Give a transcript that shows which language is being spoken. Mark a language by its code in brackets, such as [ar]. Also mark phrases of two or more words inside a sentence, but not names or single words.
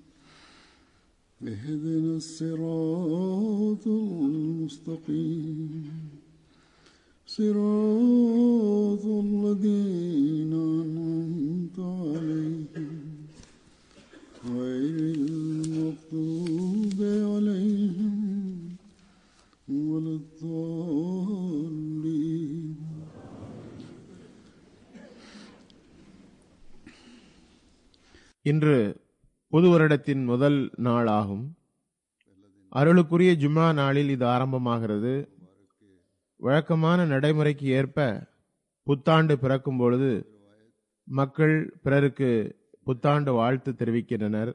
[ar] اهدنا الصراط المستقيم صراط الذين أنعمت عليهم غير المغضوب عليهم ولا الضالين. [ta] இன்று புது வருடத்தின் முதல் நாள் ஆகும். அருளுக்குரிய ஜும்மா நாளில் இது ஆரம்பமாகிறது. வழக்கமான நடைமுறைக்கு ஏற்ப புத்தாண்டு பிறக்கும் பொழுது மக்கள் பிறருக்கு புத்தாண்டு வாழ்த்து தெரிவிக்கின்றனர்.